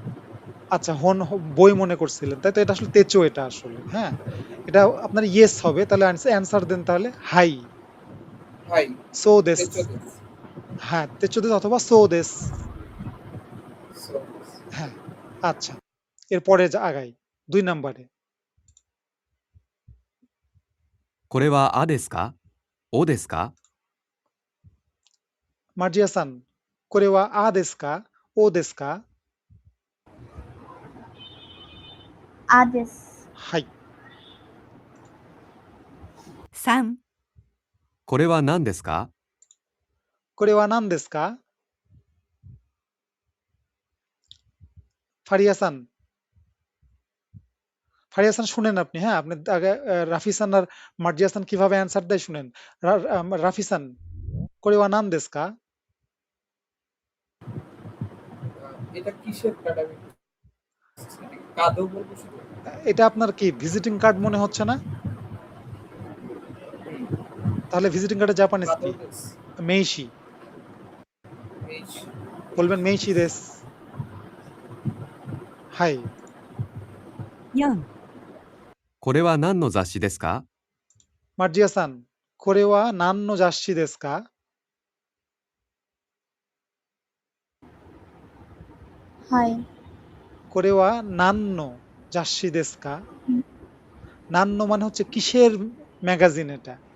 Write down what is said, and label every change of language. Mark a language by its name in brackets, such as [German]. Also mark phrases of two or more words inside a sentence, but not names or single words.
[Bangla] আচ্ছা, বই মনে করছিলেন, তাই তো? এটা আসলে তেচো, এটা আসলে। হ্যাঁ, এটা আপনার ইয়েস হবে, তাহলে অ্যান্সার দেন তাহলে। [Japanese] হাই, হাই। そうです. 手帳です. হ্যাঁ, 手帳です [Bangla] অথবা [Japanese] そうです. そうです. [Bangla] হ্যাঁ, আচ্ছা, এরপরে আগাই ২ নাম্বারে। [Japanese] これはあですかおですかマルジアさん、これはあですかおですか? আদেশ। হাই। 3、これは何ですかこれは何ですか? [Bangla] ফারিয়াসান, ফারিয়াসান শুনেন আপনি। হ্যাঁ, আপনি আগে রাফিসান আর মার্জিয়াসান কিভাবে অ্যান্সার দেয় শুনেন। [Japanese] ラフィさん、これは何ですか? [Bangla] এটা কিসের কার্ড? আমি কাদো বলবো শুধু। এটা আপনার কি [English] visiting card [Bangla] মনে হচ্ছে না? তাহলে ভিজিটিং কার্ডের জাপানিজ কাদো কি? [Japanese] দেস। মেইশি। এইচ। [Bangla] বলবেন [Japanese] 名刺です. [Bangla] হাই। [Japanese] 4、これは何の雑誌ですかマルジアさん、これは何の雑誌ですか? হাই। これは何の雑誌ですか? হুম। [Bangla] নান্ন মানে হচ্ছে কিসের ম্যাগাজিন এটা?